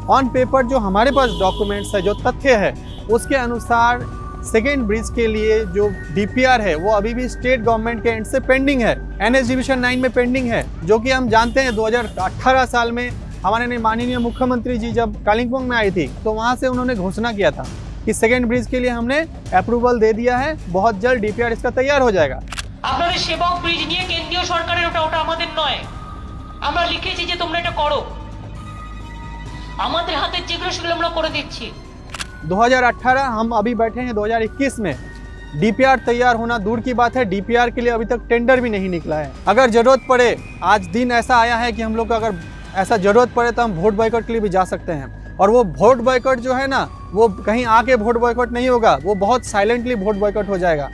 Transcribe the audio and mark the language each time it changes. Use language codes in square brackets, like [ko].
[hi] On paper जो हमारे पास documents है, जो तथ्य है, उसके अनुसार सेकेंड ब्रिज के लिए जो DPR है वो अभी भी स्टेट गवर्नमेंट के एंड से पेंडिंग है, NH डिवीजन 9 में पेंडिंग है, जो कि हम जानते हैं 2018 साल में हमारे माननीय मुख्यमंत्री जी जब कालिम्पोंग में आई थी तो वहाँ से उन्होंने घोषणा किया था कि सेकेंड ब्रिज के लिए हमने अप्रूवल दे दिया है, बहुत जल्द DPR इसका तैयार हो जाएगा। [bn] আপনাদের সেবক ব্রিজ নিয়ে কেন্দ্রীয় সরকারের ওটা আমাদের নয়, আমরা লিখেছি যে তোমরা এটা করো, আমাদের হাতে যেগুলো সেগুলো আমরা করে দিচ্ছি। [hi] 2018 हम अभी बैठे हैं 2021 में, DPR तैयार होना दूर की बात है, DPR के लिए अभी तक टेंडर भी नहीं निकला है। अगर जरूरत पड़े, आज दिन ऐसा आया है कि हम लोग को अगर ऐसा जरूरत पड़े तो हम वोट बॉयकॉट के लिए भी जा सकते हैं। और वो वोट बॉयकॉट जो है ना, वो कहीं आके वोट बॉयकॉट नहीं होगा, वो बहुत साइलेंटली वोट बॉयकॉट हो जाएगा।